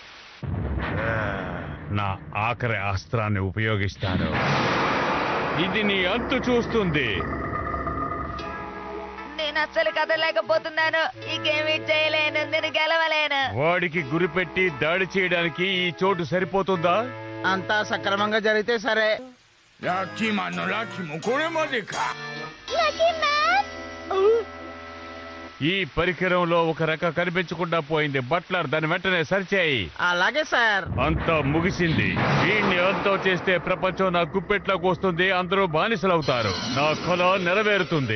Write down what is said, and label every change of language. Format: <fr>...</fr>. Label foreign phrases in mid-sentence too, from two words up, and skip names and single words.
<te>నా ఆఖరి అస్త్రాన్ని ఉపయోగిస్తాను. ఇది నీ అంతు చూస్తుంది. నేను అస్సలు కదలేకపోతున్నాను. ఇంకేమీ చేయలేను. నేను గెలవలేను. వాడికి గురిపెట్టి దాడి చేయడానికి ఈ చోటు సరిపోతుందా? అంతా సక్రమంగా జరిగితే సరే.</te> <ja>ラッキーマンのラッキーもこれまでか。</ja> <te>ఈ పరికరంలో ఒక రెక్క కనిపించకుండా పోయింది. బట్లర్, దాన్ని వెంటనే సరిచేయి. అలాగే సార్. అంతా ముగిసింది. వీడిని అంతం చేస్తే ప్రపంచం నా గుప్పెట్లోకి వస్తుంది. అందరూ బానిసలవుతారు. నా కల నెరవేరుతుంది.</te>